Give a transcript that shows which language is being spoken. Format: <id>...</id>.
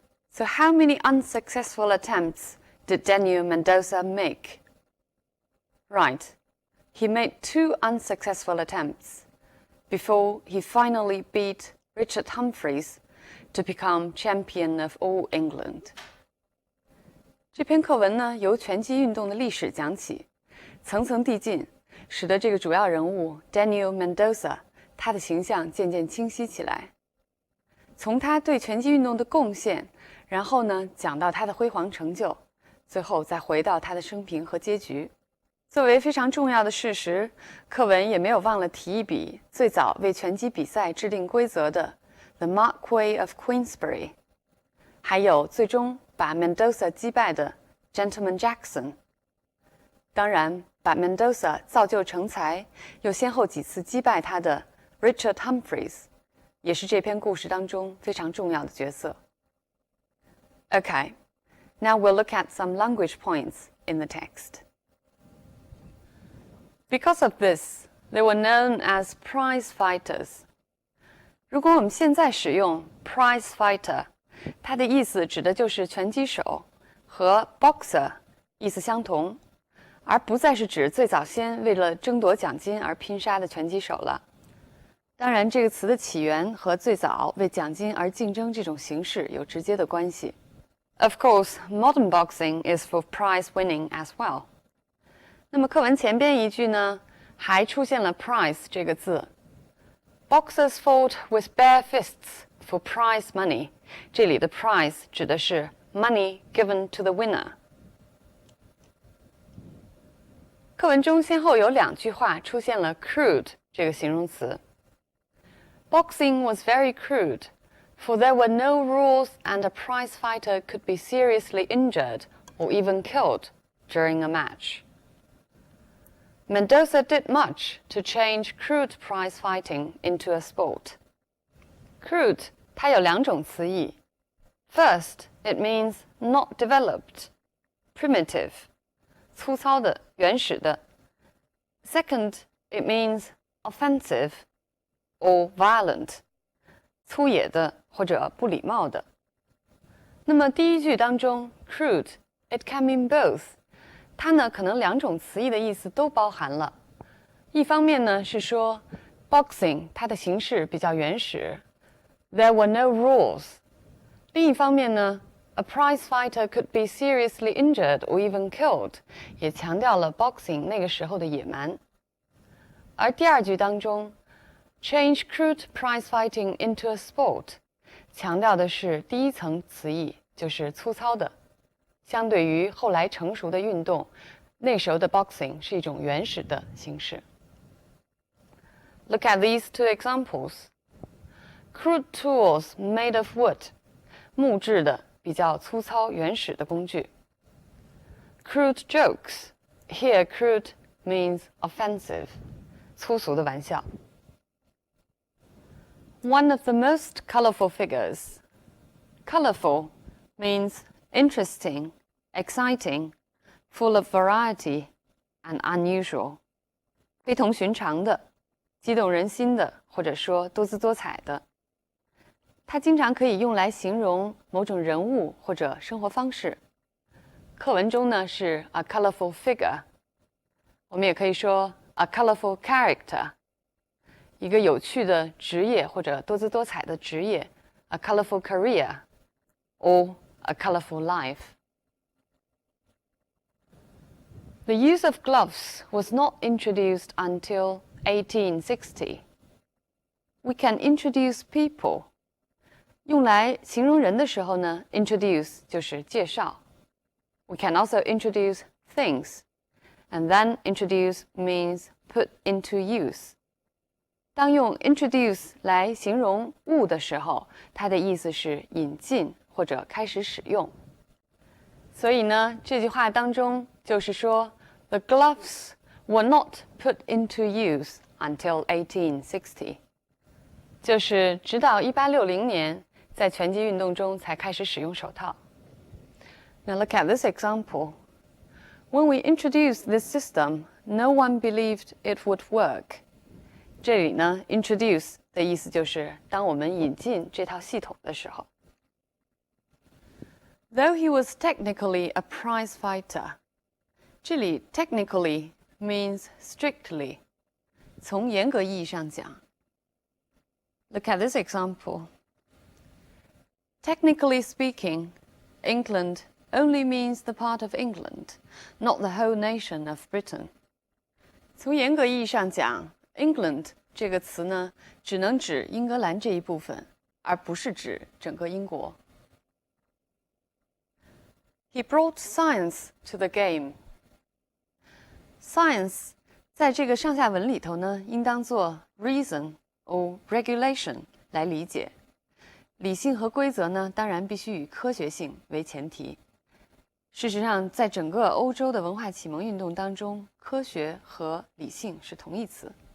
<en>So how many unsuccessful attempts did Daniel Mendoza make? Right, he made 2 unsuccessful attempts before he finally beat Richard Humphreys to become champion of all England.</en> <zh>这篇课文呢，由拳击运动的历史讲起，层层递进，使得这个主要人物 Daniel Mendoza 他的形象渐渐清晰起来。从他对拳击运动的贡献，然后呢，讲到他的辉煌成就，最后再回到他的生平和结局。作为非常重要的事实，课文也没有忘了提一笔最早为拳击比赛制定规则的 The Marquis of Queensberry， 还有最终把 Mendoza 击败的 Gentleman Jackson。当然，把 Mendoza 造就成才，又先后几次击败他的 Richard Humphreys， 也是这篇故事当中非常重要的角色。</zh> <en>Okay, now we'll look at some language points in the text. Because of this, they were known as prize fighters.</en> <zh>如果我们现在使用 prize fighter， 它的意思指的就是拳击手，和 boxer 意思相同，而不再是指最早先为了争夺奖金而拼杀的拳击手了。当然，这个词的起源和最早为奖金而竞争这种形式有直接的关系。</zh> <en>Of course, modern boxing is for prize winning as well.</en> <zh>那么课文前边一句呢，还出现了 prize 这个字。</zh> <en>Boxers fought with bare fists for prize money.</en> <zh>这里的 prize 指的是</zh> <en>money given to the winner.</en> <zh>课文中先后有2句话出现了 crude 这个形容词。</zh> <en>Boxing was very crude, for there were no rules and a prize fighter could be seriously injured or even killed during a match. Mendoza did much to change crude prize fighting into a sport.</en> <zh>Crude 它有两种词义。</zh> <en>First, it means not developed, primitive,</en> <zh>粗糙的、原始的。</zh> <en>Second, it means offensive or violent,</en> <zh>粗野的或者不礼貌的。那么第一句当中 crude,</zh> <en>it can mean both.</en> <zh>它呢可能两种词义的意思都包含了。一方面呢是说 boxing 它的形式比较原始 ，</zh> <en>there were no rules。</en> <zh>另一方面呢 ，</zh> <en>a prize fighter could be seriously injured or even killed，</en> <zh>也强调了 boxing 那个时候的野蛮。而第二句当中</zh> <en>change crude prize fighting into a sport，</en> <zh>强调的是第一层词义，就是粗糙的。相对于后来成熟的运动，那时候的 boxing 是一种原始的形式。</zh> <en>Look at these two examples. Crude tools made of wood.</en> <zh>木质的、比较粗糙、原始的工具。</zh> <en>Crude jokes. Here, crude means offensive.</en> <zh>粗俗的玩笑。</zh> <en>One of the most colorful figures. Colorful means interesting, exciting, full of variety, and unusual.</en> <zh>非同寻常的、激动人心的，或者说多姿多彩的。它经常可以用来形容某种人物或者生活方式。课文中呢是</zh> <en>a colorful figure，</en> <zh>我们也可以说</zh> <en>a colorful character，</en> <zh>一个有趣的职业或者多姿多彩的职业</zh> <en>a colorful career or a colorful life. The use of gloves was not introduced until 1860. We can introduce people.</en> <zh>用来形容人的时候呢 introduce 就是介绍。</zh> <en>We can also introduce things. And then introduce means put into use.</en> <zh>当用 introduce 来形容物的时候，它的意思是引进或者开始使用。所以呢，这句话当中就是说</zh> <en>The gloves were not put into use until 1860.</en> <zh>就是直到1860年，在拳击运动中才开始使用手套。</zh> <en>Now look at this example. When we introduced this system, no one believed it would work.</en> <zh>这里呢 introduce 的意思就是当我们引进这套系统的时候。</zh> <en>Though he was technically a prize fighter.</en> <zh>这里</zh> <en>technically means strictly.</en> <zh>从严格意义上讲。</zh> <en>Look at this example. Technically speaking, England only means the part of England, not the whole nation of Britain.</en> <zh>从严格意义上讲 England 这个词呢，只能指英格兰这一部分，而不是指整个英国。</zh> <en>He brought science to the game.</en> <zh>Science 在这个上下文里头呢，应当做</zh> <en>reason or regulation</en> <zh>来理解。理性和规则呢，当然必须以科学性为前提。事实上，在整个欧洲的文化启蒙运动当中，科学和理性是同义词。</zh>